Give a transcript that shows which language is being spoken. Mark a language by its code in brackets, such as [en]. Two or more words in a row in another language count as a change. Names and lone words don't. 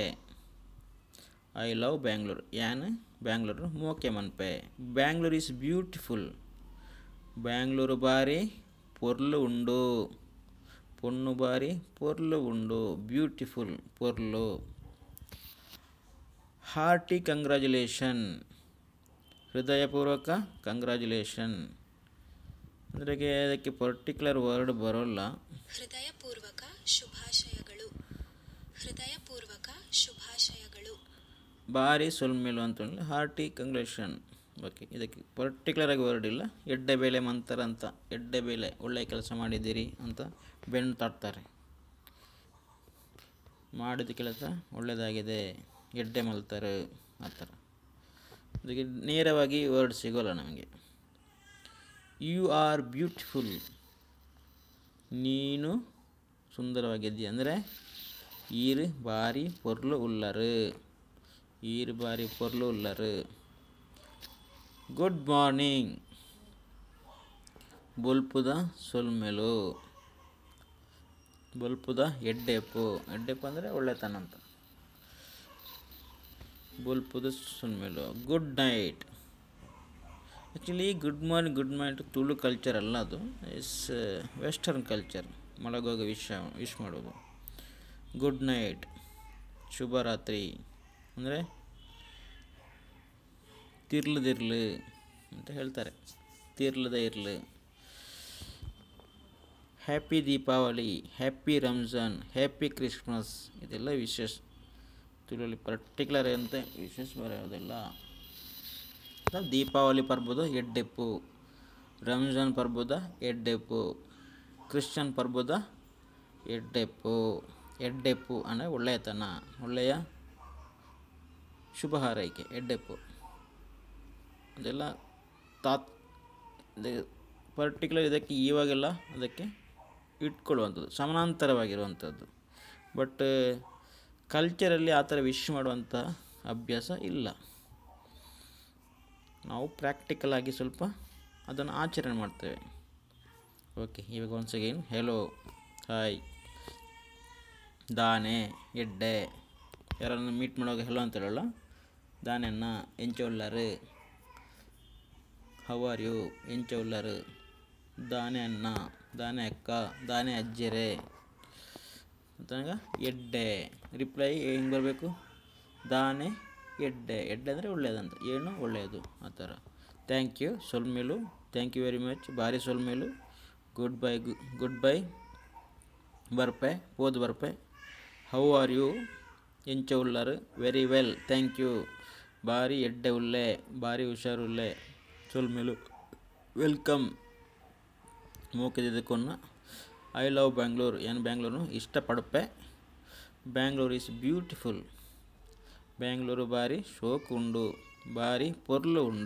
[en] I love Bangalore, [tcy] ಯಾನು ಬ್ಯಾಂಗ್ಳೂರು ಮೋಕೆ ಮನ್ಪೆ. [en] Bangalore is beautiful. [tcy] ಬ್ಯಾಂಗ್ಳೂರು ಬಾರಿ ಪೊರ್ಲು ಉಂಡು. ಪೊನ್ನು ಬಾರಿ ಪೊರ್ಲು ಉಂಡು. ಬ್ಯೂಟಿಫುಲ್ ಪೊರ್ಲು. [en] hearty congratulation, ಹೃದಯಪೂರ್ವಕ ಕಂಗ್ರ್ಯಾಚುಲೇಷನ್. [kn] ಅಂದರೆ ಅದಕ್ಕೆ [en] particular word [kn] ಬರೋಲ್ಲ. ಹೃದಯಪೂರ್ವಕ ಶುಭಾಶಯಗಳು. [tcy] ಭಾರಿ ಸೊಲ್ಮೆಲು ಅಂತ [en] hearty congratulation. [kn] ಓಕೆ, ಇದಕ್ಕೆ ಪರ್ಟಿಕ್ಯುಲರಾಗಿ ವರ್ಡ್ ಇಲ್ಲ. [tcy] ಎಡ್ಡೆ ಬೇಲೆ ಮಂತರ [kn] ಅಂತ, [tcy] ಎಡ್ಡೆ ಬೇಲೆ [kn] ಒಳ್ಳೆಯ ಕೆಲಸ ಮಾಡಿದ್ದೀರಿ ಅಂತ ಬೆನ್ನು ತಟ್ತಾರೆ. ಮಾಡಿದ ಕೆಲಸ ಒಳ್ಳೆಯದಾಗಿದೆ, [tcy] ಎಡ್ಡೆ ಮಲ್ತಾರೆ [kn] ಆ ಥರ. ಅದಕ್ಕೆ ನೇರವಾಗಿ ವರ್ಡ್ ಸಿಗೋಲ್ಲ ನಮಗೆ. [en] you are beautiful, [kn] ನೀನು ಸುಂದರವಾಗಿದ್ದೀಯ ಅಂದರೆ [tcy] ಈರು ಬಾರಿ ಪೊರ್ಲು ಉಳ್ಳರು. [en] good morning, [tcy] ಬೊಲ್ಪುದ ಸೊಲ್ಮೆಲು. ಬೊಲ್ಪುದ ಎಡ್ಡೆಪ್ಪು [kn] ಅಂದರೆ ಒಳ್ಳೆತನ ಅಂತ. [tcy] ಬೊಲ್ಪುದ ಸೊಲ್ಮೆಲು. [en] Good night. Actually good night Tulu culture [kn] ಅಲ್ಲ, ಅದು [en] is western culture. [kn] ಮಲಗುವಾಗ ವಿಶ್ ಮಾಡೋದು. [en] good night, [kn] ಶುಭರಾತ್ರಿ ಅಂದರೆ ತಿರ್ಲದಿರ್ಲು ಅಂತ ಹೇಳ್ತಾರೆ. [tcy] ತಿರ್ಲದ ಇರ್ಲು. [en] Happy Deepavali, happy Ramzan, happy Christmas, [kn] ಇದೆಲ್ಲ ವಿಶೇಷ. ತುಳುವಲ್ಲಿ ಪರ್ಟಿಕ್ಯುಲರ್ ಅಂತ ವಿಶೇಷ ಬರೋದಿಲ್ಲ. [tcy] ದೀಪಾವಳಿ ಪರ್ಬದ ಎಡ್ಡೆಪ್ಪು, ರಂಜಾನ್ ಪರ್ಬದ ಎಡ್ಡೆಪ್ಪು, ಕ್ರಿಶ್ಚಿಯನ್ ಪರ್ಬದ ಎಡ್ಡೆಪ್ಪು [kn] ಅಂದರೆ ಒಳ್ಳೆಯತನ, ಒಳ್ಳೆಯ ಶುಭ ಹಾರೈಕೆ, [tcy] ಎಡ್ಡೆಪ್ಪು. [kn] ಅದೆಲ್ಲ ಪರ್ಟಿಕ್ಯುಲರ್ ಇದಕ್ಕೆ ಇವಾಗೆಲ್ಲ ಅದಕ್ಕೆ ಇಟ್ಕೊಳ್ಳುವಂಥದ್ದು ಸಮಾನಾಂತರವಾಗಿರುವಂಥದ್ದು. ಬಟ್ ಕಲ್ಚರಲ್ಲಿ ಆ ಥರ ವಿಶ್ ಮಾಡುವಂಥ ಅಭ್ಯಾಸ ಇಲ್ಲ. ನಾವು ಪ್ರಾಕ್ಟಿಕಲ್ ಆಗಿ ಸ್ವಲ್ಪ ಅದನ್ನು ಆಚರಣೆ ಮಾಡ್ತೇವೆ. ಓಕೆ, ಇವಾಗ [en] once again hello, hi, [tcy] ದಾನೆ, ಎಡ್ಡೆ, [kn] ಯಾರನ್ನು ಮೀಟ್ ಮಾಡುವಾಗ ಹೆಲೋ ಅಂತ ಹೇಳೋಲ್ಲ. [tcy] ದಾನೆನ್ನ ಎಂಚ ಉಳ್ಳಾರು, [en] how are you, [tcy] ಎಂಚ ಉಳ್ಳಾರು, ದಾನೆ ಅನ್ನ, ದಾನೆ ಅಕ್ಕ, ದಾನೆ ಅಜ್ಜೆರೆ ಅಂತಂಗ ಎಡ್ಡೆ [kn] ರಿಪ್ಲೈ ಹೆಂಗೆ ಬರಬೇಕು, [tcy] ದಾನೆ ಎಡ್ಡೆ. [kn] ಎಡ್ಡೆ ಅಂದರೆ ಒಳ್ಳೆಯದಂತ, ಏನು ಒಳ್ಳೆಯದು ಆ ಥರ. [en] thank you ಸೊಲ್ಮೇಲು, thank you very much, [tcy] ಭಾರಿ ಸೊಲ್ಮೇಲು. [en] good bye [tcy] ಬರ್ಪೆ, ಪೋದು ಬರ್ಪೆ. [en] how are you, [tcy] ಎಂಚ ಉಳ್ಳಾರು, [en] very well, thank you, [tcy] ಭಾರಿ ಎಡ್ಡೆ ಉಳ್ಳೆ, ಭಾರಿ ಹುಷಾರುಳ್ಳೆ, ಸೊಲ್ಮೇಲು, ವೆಲ್ಕಮ್. ಮೂಕಿದ್ದಕ್ಕೊನ್ನ [en] I love Bangalore, [tcy] ಏನು ಬ್ಯಾಂಗ್ಳೂರು ಇಷ್ಟಪಡಪೆ. [en] Bangalore is beautiful, [tcy] ಬ್ಯಾಂಗ್ಳೂರು ಭಾರಿ ಶೋಕು ಉಂಡು, ಭಾರಿ ಪೊರ್ಲು ಉಂಡು.